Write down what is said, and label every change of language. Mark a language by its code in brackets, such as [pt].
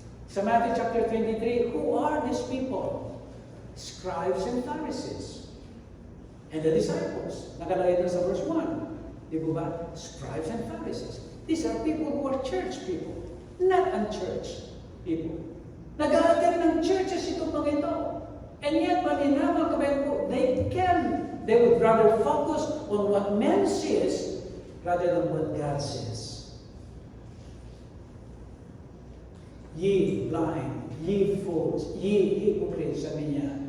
[en] Sa Matthew chapter 23, who are these people? Scribes and Pharisees. And the disciples. [tl] Nakalagay din sa verse 1. Di ba? Scribes and Pharisees. [en] These are people who are church people, not unchurched people. [tl] Nag-aattend ng churches itong mga ito. [en] And yet, [tl] malinaw kapatid po, [en] they would rather focus on what man says rather than what God says. Ye blind, ye fools, ye hypocrites, [tl] sabi niya.